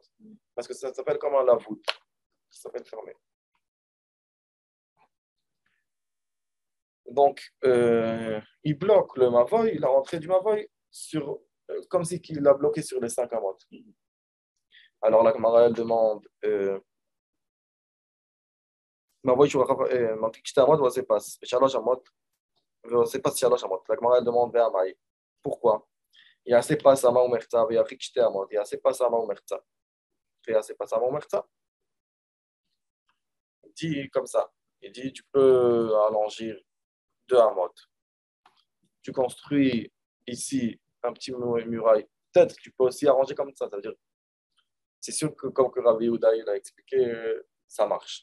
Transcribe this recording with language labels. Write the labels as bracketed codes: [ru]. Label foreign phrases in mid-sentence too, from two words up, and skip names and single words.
[fr] Parce que ça s'appelle comme un lavout. Ça s'appelle fermer. Donc, il bloque le mavoy, la rentrée du mavoy, comme si il l'a bloqué sur les 5 amot. Alors la Gemara elle demande [he] Mavoy שהוא מרחיק 2 אמות ועושה פס, ב3 אמות ועושה פס 3 אמות. [fr] La Gemara elle demande והמאי. Pourquoi? [he] יעשה פס אמה ומחצה וירחיק 2 אמות, יעשה פס אמה ומחצה. ויעשה פס אמה ומחצה. [fr] Il dit comme ça. Il dit tu peux allonger 2 amot. Tu construis ici un petit muraille. Peut-être que tu peux aussi arranger comme ça. Ça veut dire c'est sûr que comme que Rav Yehuda il a expliqué, ça marche.